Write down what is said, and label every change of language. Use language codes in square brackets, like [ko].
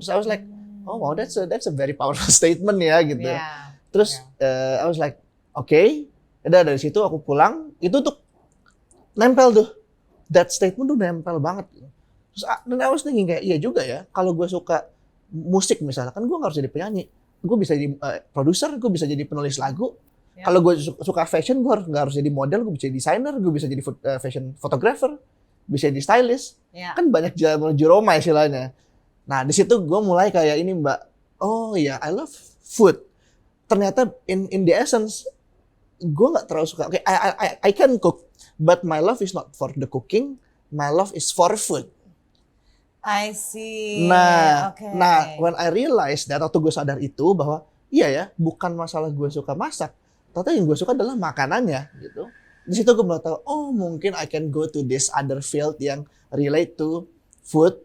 [id] Terus [en] I was like, oh wow, that's a very powerful statement ya gitu. Yeah. [id] Terus [en] I was like, okay. [id] Udah dari situ aku pulang, itu tuh nempel tuh. [en] That statement [id] tuh nempel banget. Terus dan [en] I was thinking [id] kayak, iya juga ya, kalau gue suka musik misalnya, kan gue nggak harus jadi penyanyi. Gue bisa jadi produser, gue bisa jadi penulis lagu. Yeah. Kalau gue suka fashion, gue nggak harus jadi model, gue bisa jadi desainer, gue bisa jadi fashion photographer. bisa di stylist. Ya. Kan banyak jalan menuju Roma istilahnya. Nah, di situ gue mulai kayak ini, Mbak. Oh iya, [en] I love food. [id] Ternyata [en] in the essence, [id] gue nggak terlalu suka. [en] Okay, I can cook, but my love is not for the cooking. My love is for food. I see. [id] Nah, [en] Okay. [id] nah, [en] when I realize that, [id] atau gue sadar itu bahwa iya ya, bukan masalah gue suka masak, tapi yang gue suka adalah makanannya, gitu. Di situ gue mulai tahu, oh mungkin [en] I can go to this other field [id] yang [en] relate to food.